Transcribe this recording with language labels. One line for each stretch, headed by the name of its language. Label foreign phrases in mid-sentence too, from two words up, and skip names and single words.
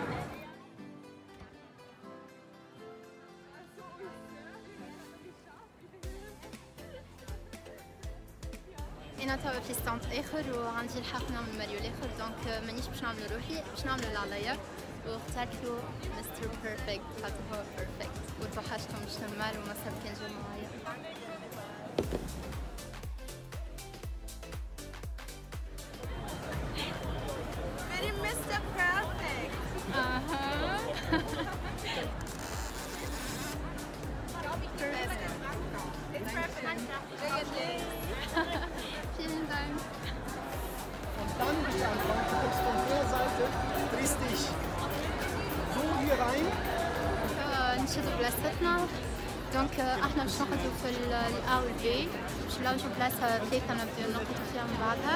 Arabic: انا توا في ستاند اخر وعندي الحق نعمل ماريو الاخر، دونك مانيش باش نعملو روحي، باش نعملو اللي عليا. واخترت له مستر بيرفكت خاطر هو بيرفكت وتوحشته مش نورمال وما صار كان جا معايا.
English: Very Mr. Perfect. It's perfect.
German: Vielen Dank. Und dann bist du einfach, du kommst von der Seite, drehst dich so hier rein.
Arabic: نشدو بلاصتنا. دونك احنا باش نقعدو في الأ والبي، باش نلوجو بلاصة ثلاثة نبداو نقعدو فيها من بعدها.